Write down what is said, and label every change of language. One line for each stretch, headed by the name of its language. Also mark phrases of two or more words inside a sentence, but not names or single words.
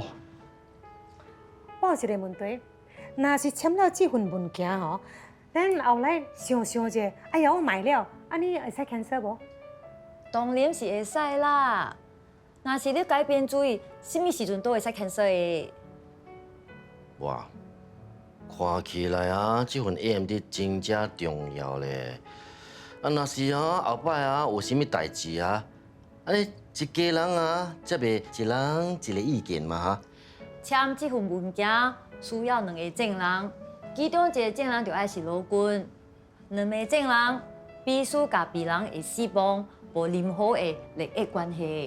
Min Nan Chinese: 我有一个问题，若是签了这份文件吼，咱后来想者，哎呀，我买了，安尼会使 cancel 无？当然是会使啦。若是你改变主意，什么时阵都会使 cancel 的。哇，看起来啊，这份 AMD 真正重要咧。啊，若是啊，后摆啊有啥物代志啊，安尼一家人啊，则袂一人一个意见嘛哈。签这份文件需要2个证人，其中一个证人就爱是老公，2个证人必须甲病人的死亡无任何的利益关系。